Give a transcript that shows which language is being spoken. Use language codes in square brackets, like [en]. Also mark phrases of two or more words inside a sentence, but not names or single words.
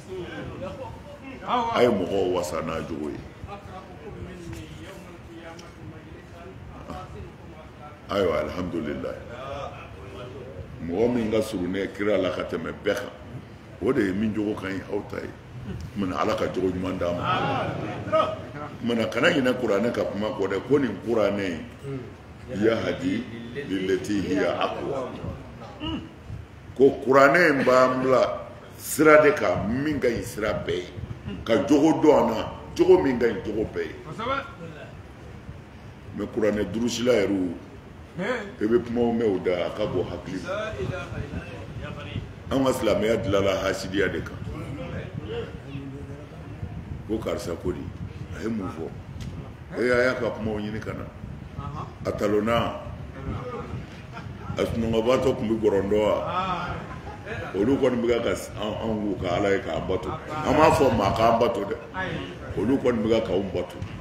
[bm] a ye mɔgɔw wasa n'a jogo ye ayiwa alhamdulilayi mɔgɔ min ka surun ne kira la ka tɛmɛ bɛɛ kan o de ye min jogo ka ɲi aw ta ye mana ala ka jogo ɲuman d'a ma mana kana ɲinɛ kuranɛ ka kuma kɔ dɛ ko nin kuranɛ [ar] يهدي للتي هي أقوم [bm] ko kuranɛ in b'an bila sira de kan min ka ɲi sira bɛɛ ye ka jogo dɔn an na jogo min ka ɲi jogo bɛɛ ye mɛ kuranɛ durusila yɛrɛ e bɛ kumaw mɛn o da a ka bɔ hakili ma an ka silamɛya dilanna hasidiya de kan ko karisa ko di a ye mun fɔ a y'a ka kumaw ɲini ka na a talonna a sunɔgɔbatɔ tun bɛ gɔrɔndɔ wa olu kɔni bɛ ka anw k'u ka ala ye k'an bato an m'a fɔ maa k'an bato dɛ olu kɔni bɛ ka k'anw bato